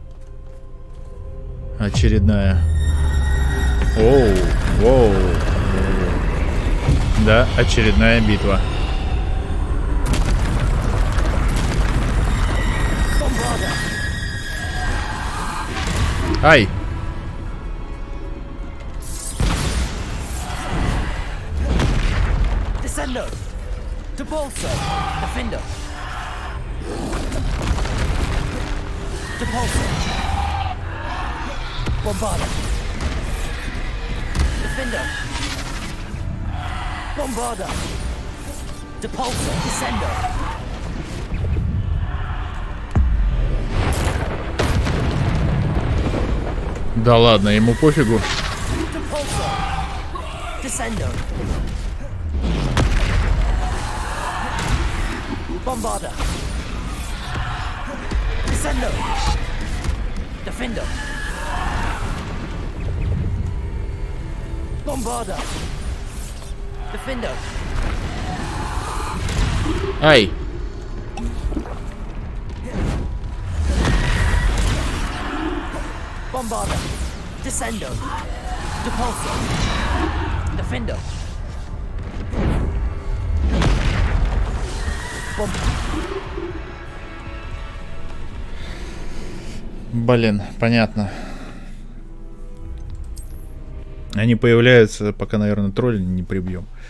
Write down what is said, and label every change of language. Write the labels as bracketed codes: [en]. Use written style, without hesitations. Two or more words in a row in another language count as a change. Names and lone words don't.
[ru] Очередная. Оу, воу. Да, очередная битва. Ай! Descendo. Depulsor. Defender. Depulsor. Bombarder. Defender. Bombarder. Depulsor. Descendo. Да ладно, ему пофигу. Depulsor. Descendo. Bombarder. Descendo. Defender. Bombarder. Defender. Ай! Bombarder. Descendo. Depulsor. Defender. Блин, понятно. Они появляются, пока, наверное, тролля не прибьем.